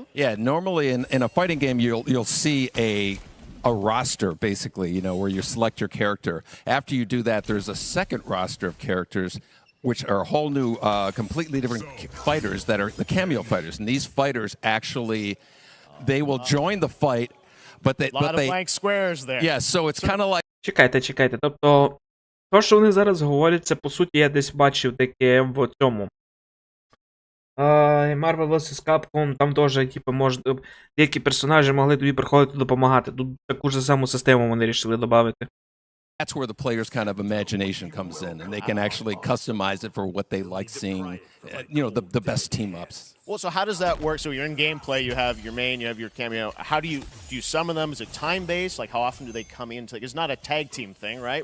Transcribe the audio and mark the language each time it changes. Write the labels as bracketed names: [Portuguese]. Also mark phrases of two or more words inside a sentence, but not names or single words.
[English] Yeah, normally in a fighting game, you'll see a roster, basically, where you select your character. After you do that, there's a second roster of characters, which are a whole new, completely different fighters that are the cameo fighters. And these fighters actually, they will join the fight, but they... A lot of blank squares there. Yeah, so it's kind of like... [Ukrainian] Чекайте. Тобто, то, що вони зараз говорять, це, по суті, я десь бачив таке в цьому. Marvel vs. Capcom, там теж, деякі персонажі могли тобі приходити допомагати. Тут таку ж саму систему вони вирішили додати. [English] That's where the player's kind of imagination comes in, and they can actually customize it for what they like seeing, the best team-ups. Well, so how does that work? So you're in gameplay, you have your main, you have your cameo. How do you summon them? Is it time-based? Like, how often do they come in? It's not a tag team thing, right?